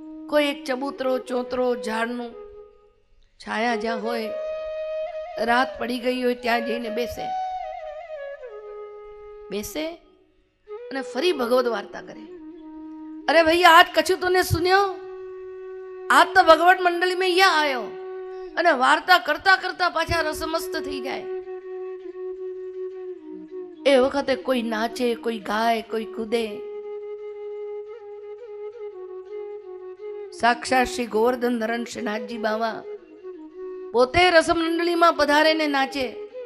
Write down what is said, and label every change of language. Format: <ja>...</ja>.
<gu>કોઈ એક ચબૂતરો ચોતરો ઝાડનું છાયા જ્યાં હોય, રાત પડી ગઈ હોય ત્યાં જઈને બેસે અને ફરી ભગવદ વાર્તા કરે.</gu> <hi>અરે ભૈયા આજ કછું તूने सुनियो? आज तो भगवत मंडली में यह आयो.</hi> <gu>અને વાર્તા કરતા કરતા પાછા રસમસ્ત થઈ જાય. એ વખતે કોઈ નાચે, કોઈ ગાય, કોઈ કૂદે. સાક્ષાત શ્રી ગોવર્ધન ધરણ શ્રીનાથજી બાવા પોતે રસમંડળીમાં પધારે ને નાચે.</gu>